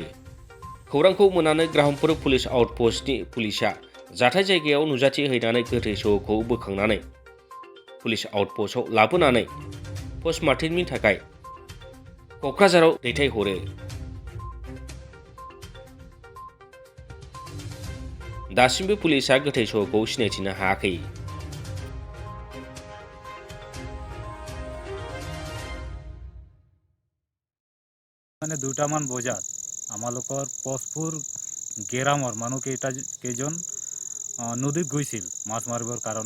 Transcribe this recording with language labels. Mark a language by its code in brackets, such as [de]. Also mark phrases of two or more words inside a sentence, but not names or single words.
[brx] खौरांखौ मोननानै ग्रामपुर पुलिस आउटपस्टनि पुलिसआ जाथाय जायगायाव नुजाथि हैनानै गोथै सहखौ बोखांनानै पुलिस आउटपस्टआव लाबोनानै पस्टमार्टेमनि थाखाय क'क्राझाराव दैथायहरो। दासिमबो पुलिसआ गोथै सहखौ सिनायथिनो हायाखै। [as] মানে 2টামান বজাত আমালোকৰ পচপুৰ গেৰামৰ কেইজন নদীত গৈছিল মাছ মাৰিবৰ কাৰণে।